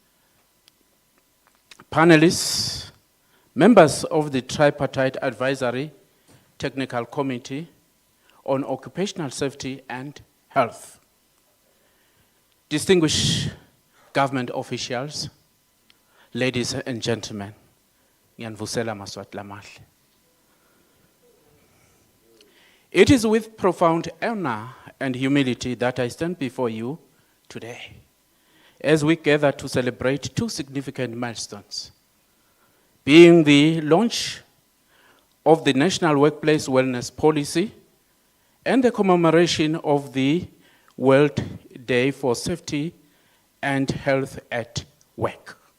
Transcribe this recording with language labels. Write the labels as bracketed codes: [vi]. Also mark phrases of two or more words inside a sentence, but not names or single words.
[en] panelists, members of the Tripartite Advisory Technical Committee on Occupational Safety and Health, distinguished government officials, ladies and gentlemen, [ss] ngiyanivusela maswati lamahle. [en] It is with profound honor and humility that I stand before you today as we gather to celebrate two significant milestones, being the launch of the National Workplace Wellness Policy and the commemoration of the World Day for Safety and Health at Work.